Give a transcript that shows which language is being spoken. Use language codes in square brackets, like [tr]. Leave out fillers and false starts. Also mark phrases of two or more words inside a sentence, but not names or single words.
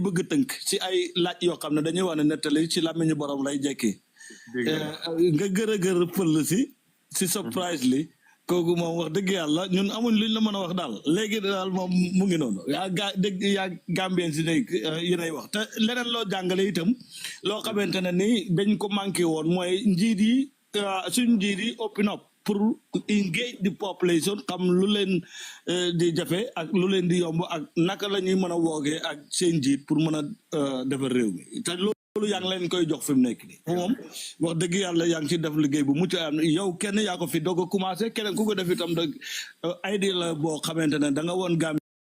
[wo] bëgg tënk si ay laaj yoo xam ne dañuy wax ne nettali ci làmmiñu borom lay jekki nga gërëgër pël si surprise li kooku moom wax dëgg yàlla ñun amuñ luñ la mën a wax daal léegi daal moom mu ngi noonu yaa Gambien si ne yéenay wax te leneen loo jàngale itam loo xamante ne ni dañ ko manqué woon mooy njiit yi suñ njiit yi [en] open up [wo] pour [en] engage the population [wo] xam lu leen di jafe ak lu leen di yomb ak naka la ñuy mën a woogee ak seen njiit pour mën a defar réew mi te loolu yaa ngi leen koy jox fi mu nekk nii moom wax dëgg yàlla yaa ngi ci def liggéey bu mucc am yow kenn yaa ko fi doog a commencé keneen ku ko def itam da idée la boo xamante ne da nga woon Gambie